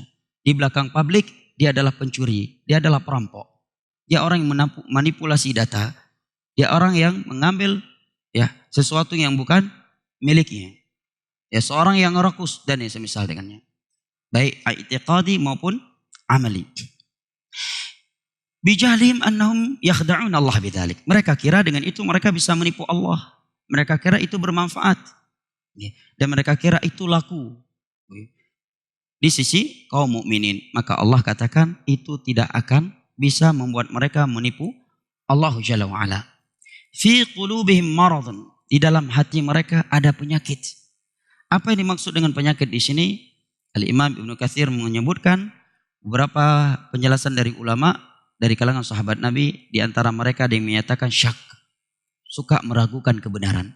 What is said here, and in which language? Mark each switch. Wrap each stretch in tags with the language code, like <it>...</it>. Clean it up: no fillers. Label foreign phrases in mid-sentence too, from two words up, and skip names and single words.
<id>Di belakang publik dia adalah pencuri, dia adalah perampok, dia orang yang manipulasi data, dia orang yang mengambil ya sesuatu yang bukan miliknya. Ya, seorang yang rakus dan yang semisal dengannya. Baik i'tiqadi maupun amali.</id> <ar>بجهلهم أنهم يخادعون الله بذلك.</ar> <id>Mereka kira dengan itu mereka bisa menipu Allah. Mereka kira itu bermanfaat. Dan mereka kira itu laku di sisi kaum mukminin. Maka Allah katakan itu tidak akan bisa membuat mereka menipu Allah</id> <ar>جل وعلا. في قلوبهم مرض.</ar> <id>Di dalam hati mereka ada penyakit. Apa yang dimaksud dengan penyakit di sini? Al-Imam Ibnu Katsir menyebutkan beberapa penjelasan dari ulama dari kalangan sahabat Nabi. Di antara mereka ada yang menyatakan syak, suka meragukan kebenaran.</id>